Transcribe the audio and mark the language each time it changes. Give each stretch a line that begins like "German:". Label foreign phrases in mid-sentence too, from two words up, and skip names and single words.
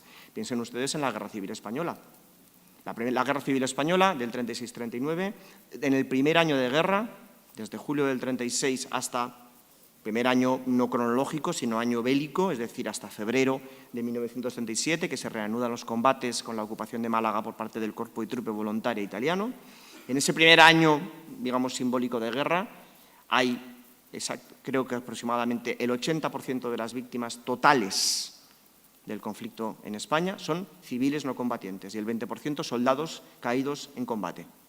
Spanish: Piensen ustedes en la Guerra Civil Española. La Guerra Civil Española del 36-39, en el primer año de guerra, desde julio del 36 hasta primer año no cronológico, sino año bélico, es decir, hasta febrero de 1937, que se reanudan los combates con la ocupación de Málaga por parte del Corpo di Truppe Volontaria italiano. En ese primer año, digamos, simbólico de guerra, hay, creo que aproximadamente el 80% de las víctimas totales del conflicto en España son civiles no combatientes y el 20% soldados caídos en combate.